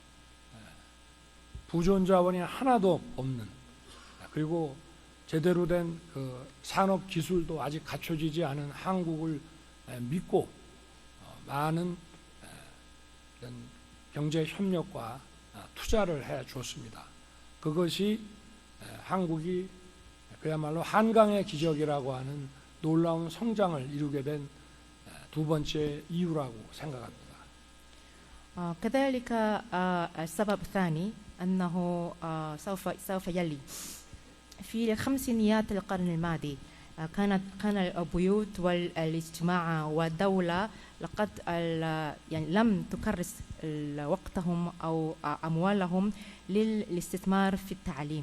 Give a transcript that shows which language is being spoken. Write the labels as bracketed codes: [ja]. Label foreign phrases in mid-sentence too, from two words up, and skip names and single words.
[ko] 부존 자원이 하나도 없는, 그리고 제대로 된 그 산업 기술도 아직 갖춰지지 않은 한국을 믿고 많은 경제 협력과 투자를 해 줬습니다. 그것이 한국이 그야말로 한강의 기적이라고 하는 놀라운 성장을 이루게 된 두 번째 이유라고 생각합니다. [ar] كذلك السبب الثاني أنه سوف يلي في خمسينيات القرن الماضي كان البيوت والاجتماع والدولة لقد يعني لم تكرس وقتهم أو أموالهم للاستثمار في التعليم.